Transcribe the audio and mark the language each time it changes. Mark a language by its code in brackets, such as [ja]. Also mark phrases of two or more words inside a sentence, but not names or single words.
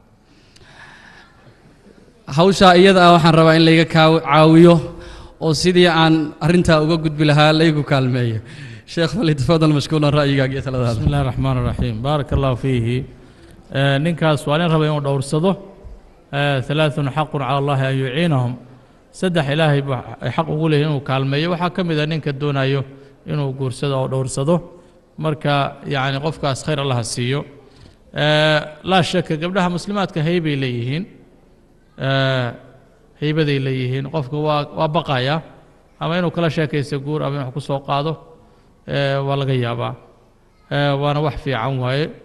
[so] hawsha iyada ah waxaan rabaa in layga caawiyo oo sidii aan arinta uga gudbi lahaa laygu kaalmeeyo sheekh wali [ar] تفضل مشكورا [so] ra'yigaaga iyo taladaada [ar] بسم الله الرحمن الرحيم بارك الله فيه [so] ninkaas waa nin raba inuu dhowrsado [ar] ثلاثة حق على الله أن يعينهم [so] saddex ilaahay xaq ugu leeyahay inuu kaalmeeyo waxa kamid ah ninka doonayo inuu guursado oo dhowrsado marka yaani qofkaas khayr Allah siiyo [ar] لا شك [so] gabdhaha muslimaadka haybay leeyihiin haybaday leeyihiin qofka waa baqaya ama inuu kala sheekaysto guur ama inuu ku soo qaado waa laga yaabaa waana wax fiican waaye